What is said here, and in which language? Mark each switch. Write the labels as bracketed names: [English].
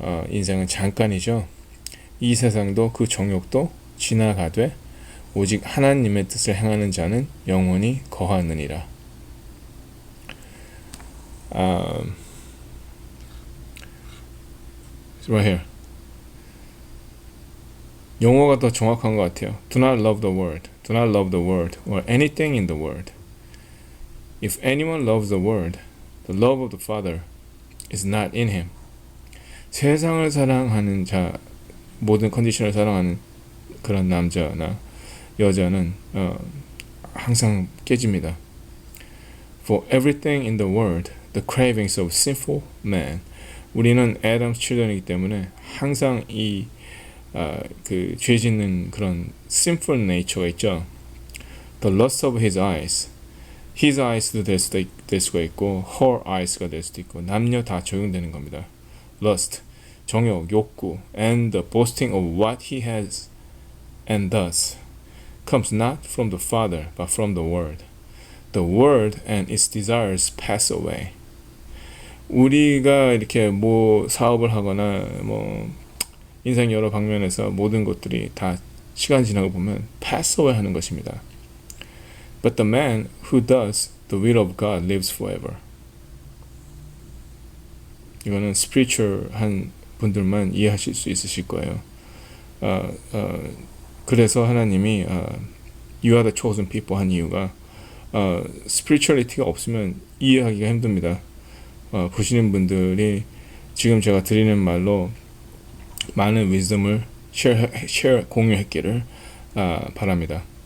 [Korean] 인생은 잠깐이죠. 이 세상도 그 정욕도 지나가되 오직 하나님의 뜻을 행하는 자는 영원히 거하느니라. [English] Right here. [Korean] 영어가 더 정확한 것 같아요. [English] Do not love the world. Do not love the world or anything in the world. If anyone loves the world, the love of the Father is not in him. [Korean] 세상을 사랑하는 자, 모든 컨디션을 사랑하는 그런 남자나 여자는 항상 깨집니다. [English] For everything in the world, the cravings of sinful man. [Korean] 우리는 [English] Adam's children [Korean] 이기 때문에 항상 죄 짓는 그런 [English] sinful nature [Korean] 가 있죠. [English] The lust of his eyes. His eyes [Korean] 도 될 수가 있고 [English] her eyes [Korean] 가 될 수도 있고 남녀 다 적용되는 겁니다. [English] Lust, [Korean] 정욕, 욕구 [English] and the boasting of what he has and does. comes not from the Father, but from the Word. The Word and its desires pass away. [Korean] 우리가 이렇게 뭐 사업을 하거나 뭐 인생 여러 방면에서 모든 것들이 다 시간 지나고 보면 [English] pass away [Korean] 하는 것입니다. [English] But the man who does the will of God lives forever. [Korean] 이거는 spiritual한 분들만 이해하실 수 있으실 거예요. 그래서 하나님이 [English] You are the chosen people [Korean] 한 이유가 spirituality가 없으면 이해하기가 힘듭니다. 보시는 분들이 지금 제가 드리는 말로 많은 wisdom을 공유했기를 바랍니다.